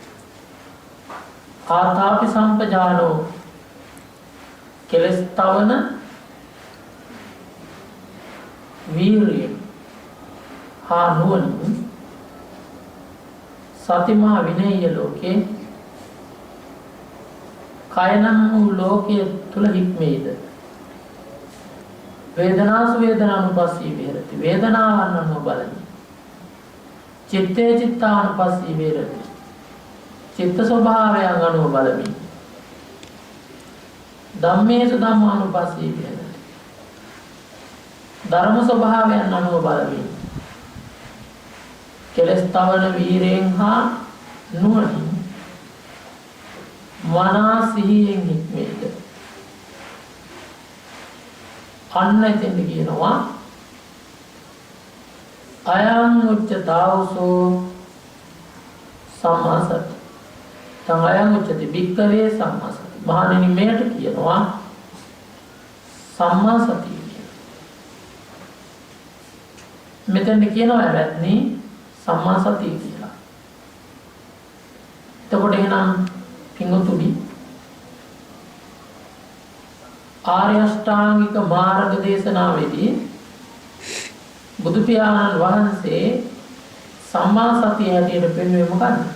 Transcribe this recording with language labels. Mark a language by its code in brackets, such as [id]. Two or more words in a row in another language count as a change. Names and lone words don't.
[pi] ආතාපි සම්පජානෝ [si] කෙලස් තවන වීරිය හා නුවණින් [pi] සතිමා විනය්‍ය ලෝකේ [si] කායනම් වූ ලෝකයේ තුල හික්මේද [pi] වේදනාසු වේදනානුපස්සී විහෙරති. [si] වේදනාවන් අනුව බලමි. [pi] චිත්තේ චිත්තානුපස්සී විහෙරති. [si] චිත්ත ස්වභාවයන් අනුව බලමි. [pi] ධම්මේසු ධම්මානුපස්සී විහෙරති. [si] ධර්ම ස්වභාවයන් අනුව බලමි. කෙලස් තවන වීරයෙන් හා නුවණින් මනා සිහියෙන් හික්මේද. අන්න එතෙන්ද කියනවා [pi] අයං උච්චතාවසෝ සම්මා සති. තං අයං උච්චති භික්ඛවේ සම්මා සති. [si] මහණෙනි මෙයට කියනවා සම්මා සතිය කියලා. මෙතෙන්ද කියනවා වැත්නි සම්මා සතිය කියලා. එතකොට එහෙනම් පිංගුතුනි ආර්ය අෂ්ටාංගික මාර්ග දේශනාවේදී බුදු පියාණන් වහන්සේ සම්මා සතිය හැටියට පෙන්වුවේ මොකද්ද?